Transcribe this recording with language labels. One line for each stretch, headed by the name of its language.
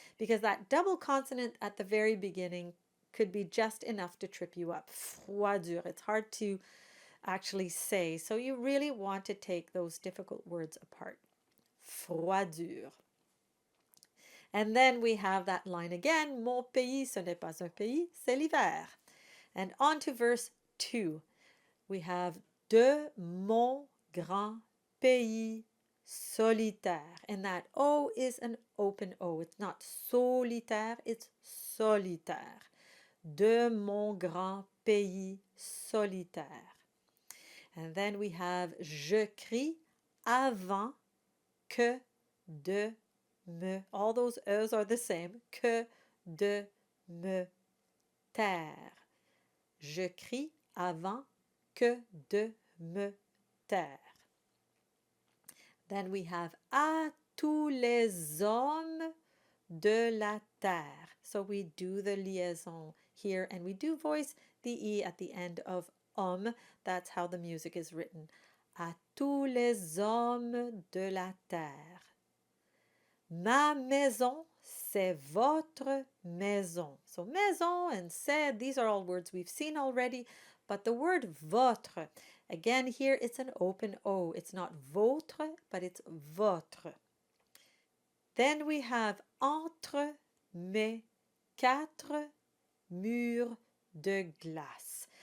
English: Because that double consonant at the very beginning could be just enough to trip you up. Froidure. It's hard to actually say. So you really want to take those difficult words apart. Froidure. And then we have that line again.
French: Mon pays, ce n'est pas un pays, c'est l'hiver.
English: And on to verse 2. We have
French: de mon grand pays solitaire.
English: And that O is an open O. It's not solitaire, it's solitaire.
French: De mon grand pays solitaire.
English: And then we have
French: je crie avant que de me.
English: All those E's are the same.
French: Que de me taire. Je crie avant que de me taire.
English: Then we have
French: à tous les hommes de la terre.
English: So we do the liaison here, and we do voice the E at the end of That's how the music is written.
French: À tous les hommes de la terre. Ma maison, c'est votre maison.
English: So maison and c'est, these are all words we've seen already, but the word votre, again here it's an open O. It's not votre, but it's votre. Then we have
French: entre mes quatre murs de glace.